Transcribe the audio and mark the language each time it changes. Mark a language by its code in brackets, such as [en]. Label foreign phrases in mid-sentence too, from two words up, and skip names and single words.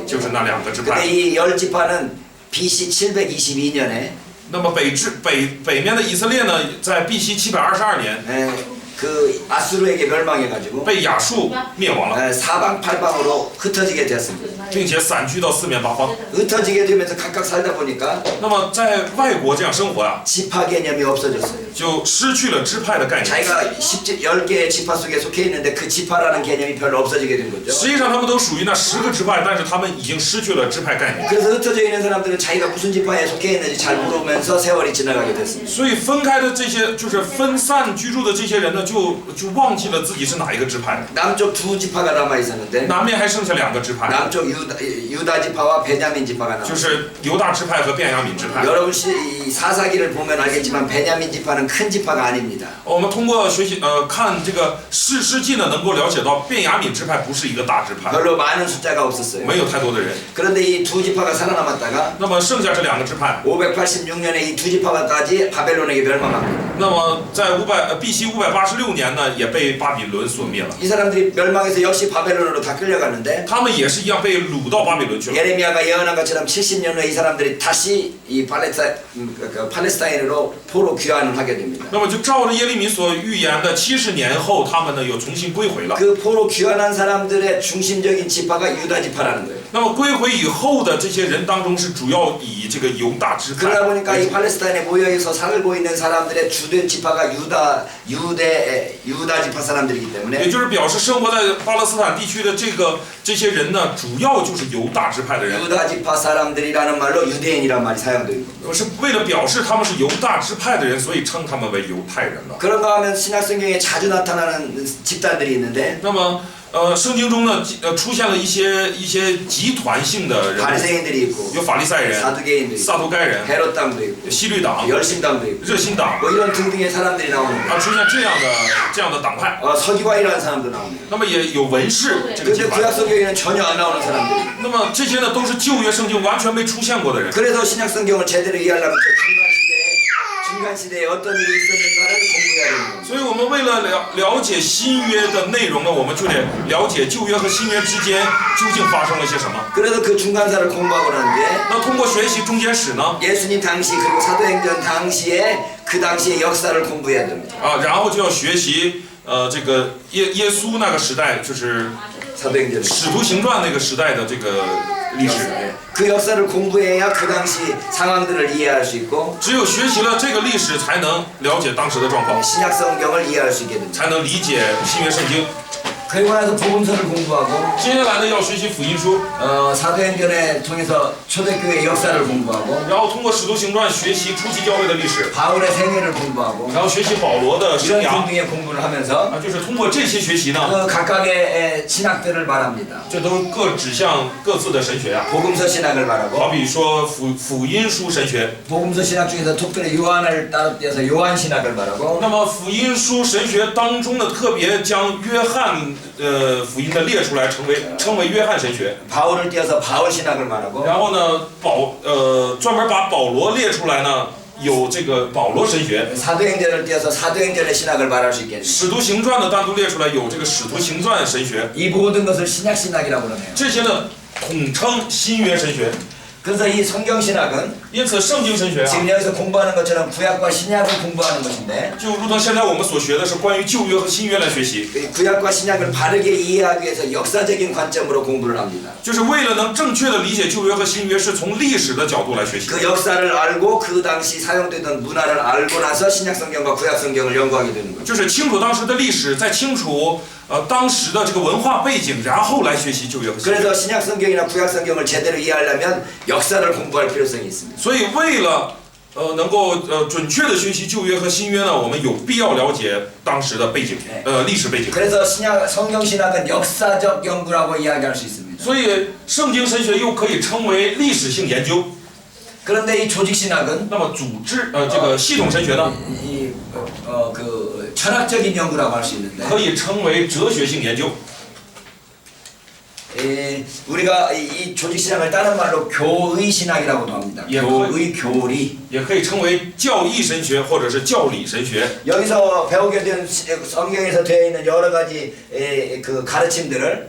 [zh] 就 [ko] 있죠. [zh] 是那2个支 [ko] 근데 [zh] 派。 [ko] 이 10지파는 BC 722년에 [zh] 那么北面的以色列呢，在 B.C. 722年 [ko] 그 아수르에게 멸망해가지고 [zh] 被亚述灭亡了， [ko] 사방팔방으로 흩어지게 되었습니다. [zh] 并且散居到四面八方。 [ko] 흩어지게 되면서 각각 살다 보니까 [zh] 那么在外国这样生活呀， [ko] 지파 개념이 없어졌어요. [zh] 就失去了支派的概念。 [ko] 자기가 10개의 지파 속에 속해 있는데 그 지파라는 개념이 별로 없어지게 된 거죠. [zh] 实际上他们都属于那10个支派，但是他们已经失去了支派概念。 [ko] 그래서 흩어져 있는 사람들은 자기가 무슨 지파에 속해 있는지 잘 모르면서 세월이 지나가게 됐습니다. [zh] 所以分开的这些，就是分散居住的这些人呢，就忘记了自己是哪一个支派。 [ko] 남쪽 2지파가 남아 있었는데 [zh] 南面还剩下2个支派， [ko] 남쪽 유다 지파와 베냐민 지파가 남아 [zh] 就 [ko] 있어요. [zh] 是犹大支派和便雅悯支派。 [ko] 여러분 이 사사기를 보면 알겠지만 베냐민 지파는 큰 지파가 아닙니다. [zh] 我们通过学习看这个士师记呢，能够了解到便雅悯支派不是一个大支派， [ko] 별로 많은 숫자가 없었어요. [zh] 没有太多的人。 [ko] 그런데 이 2지파가 살아남았다가 [zh] 那么剩下这2个支派， [ko] 586년에 이 2지파까지 바벨론에게 멸망합니다. [zh] 那么在B.C. 586年呢，也被巴比伦所灭了。 [ko] 이 사람들이 멸망해서 역시 바벨론으로 다 끌려갔는데 [zh] 他们也是一样被掳到巴比伦去了。 [ko] 예레미야가 예언한 것처럼 70년 후에 이 사람들이 다시 이 팔레스타인으로 포로 귀환을 하게 됩니다. [zh] 那么就照着耶利米所预言的70年后，他们呢又重新归回了。 [ko] 그 포로 귀환한 사람들의 중심적인 지파가 유다 지파라는 거예요. [zh] 那么归回以后的这些人当中，是主要以这个犹大支派。 [ko] 그러다 보니까 이 팔레스타인에 모여서 살고 있는 사람들의 주된 지파가 유다 지파 사람들이기 [zh] 也 [ko] 때문에 [zh] 就是表示生活在巴勒斯坦地区的这些人呢，主要就是犹大支派的人。 [ko] 유다 지파 사람들이라는 말로 유대인이란 말이 사용되고 있고 [zh] 是为了表示他们是犹大支派的人，所以称他们为犹太人了。 [ko] 그런가 하면 신약 성경에 자주 나타나는 집단들이 있는데 [zh] 那么圣经中呢，出现了一些集团性的人物， [ko] 바리새인들이 있고 [zh] 有法利赛人、 [ko] 사두개인도 있고 [zh] 撒都该人、 [ko] 헤롯당도 있고 [zh] 西律党、 [ko] 열심당도 있고 [zh] 热心党 [ko] 뭐 이런 등등의 사람들이 나오는데 [zh] 出现这样的党派。 [ko] 서기관이라는 사람도 나옵니다. [zh] 那么也有文士这个集 [ko] 근데 [zh] 团。 [ko] 구약 성경에는 전혀 안 나오는 사람들이 [zh] 那么这些呢，都是旧约圣经完全没出现过的人。 [ko] 그래서 신약 성경을 제대로 이해하려면 중간 시대에 어떤 일이 있었는가를 공부해야 되는 겁니다. [zh] 所以我们为了了解新约的内容呢，我们就得了解旧约和新约之间究竟发生了些什么。 [ko] 그래서 그 중간사를 공부하고 난 뒤에 [zh] 那通过学习中间史呢， [ko] 예수님 당시 그리고 사도행전 당시에 그 당시의 역사를 공부해야 됩니다. [zh] 然后就要学习这个耶稣那个时代，就是 [ko] 사도행전 [zh] 使徒行传那个时代的这个历史。 [ko] 그 역사를 공부해야 그 당시 상황들을 이해할 수 있고 [zh] 只有学习了这个历史，才能了解当时的状况， [ko] 신약 성경을 이해할 수 있게 됩니다. [zh] 才能理解新约圣经。 [ko] 그리고 나서 복음서를 공부하고 [zh] 接下来呢，要学习福音书， [ko] 사도행전을 통해서 초대교회 역사를 공부하고 [zh] 然后通过使徒行传学习初期教会的历史， [ko] 바울의 생애를 공부하고 [zh] 然后学习保罗的生 [ko] 이런 [zh] 涯。 [ko] 등등의 공부를 하면서 [zh] 就是通过这些学习呢， [ko] 그 각각의 신학들을 말합니다. [zh] 这都各指向各自的神学呀。 [ko] 복음서 신학을 [zh] 好 [ko] 말하고 [zh] 比说福音书神学， [ko] 복음서 신학 중에서 특별히 요한을 따로 떼서 요한 신학을 말하고 [zh] 那么福音书神学当中呢，特别将约翰福音的列出来，称为约翰神学。 [ko] 바울을 떼어서 바울 신학을 말하고 [zh] 然后呢，专门把保罗列出来呢，有这个保罗神学。 [ko] 사도행전을 떼어서 사도행전의 신학을 말할 수 있겠네요. [zh] 使徒行传呢单独列出来，有这个使徒行传神学。 [ko] 이 모든 것을 신약 신학이라고 그러네요. [zh] 这些呢统称新约神学。 [ko] 그래서 이 성경 신학은 [zh] 因此圣经神学啊， [ko] 지금 여기서 공부하는 것처럼 구약과 신약을 공부하는 것인데 [zh] 就如同现在我们所学的是关于旧约和新约来学习， [ko] 그 구약과 신약을 바르게 이해하기 위해서 역사적인 관점으로 공부를 합니다. [zh] 就是为了能正确的理解旧约和新约，是从历史的角度来学习。 [ko] 그 역사를 알고 그 당시 사용되던 문화를 알고 나서 신약 성경과 구약 성경을 연구하게 되는 거죠. [zh] 就是清楚当时的历史，再清楚当时的这个文化背景，然后来学习旧约和新约。 [ko] 그래서 신약 성경이나 구약 성경을 제대로 이해하려면 역사를 공부할 필요성이 있습니다. [zh] 所以为了能够准确的学习旧约和新约呢，我们有必要了解当时的背景，历史背景。 [ko] 그래서 성경 신학은 역사적 연구라고 이야기할 수 있습니다. [zh] 所以圣经神学又可以称为历史性研究。 [ko] 그런데 이 조직 신학은 [zh] 那么组织这个系统神学呢， [ko] 그 철학적인 연구라고 할 수 있는데 [zh] 可以称为哲学性研究。 [ko] 우리가 이 조직 신학을 다른 말로 교의 신학이라고도 합니다. 예, 교의 교리. [zh] 也可以称为教义神学或者是教理神学。 [ko] 여기서 배우게 된 성경에서 되어 있는 여러 가지 그 가르침들을